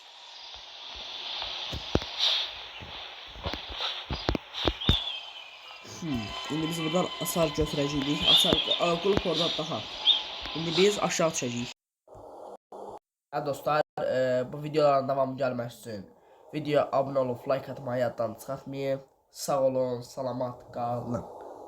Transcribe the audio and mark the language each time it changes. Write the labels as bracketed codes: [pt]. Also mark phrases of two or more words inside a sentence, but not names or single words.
[az] Şimdi biz buradan asar götürəcəyik. Qulp oradan daha. Şimdi biz aşağı düşəcəyik. [tr] Ya dostlar, bu videoların devamı gelmek için videoya abone olup like atmayı [az] yaddan çıxartmayın. Sağ olun, salamat qalın.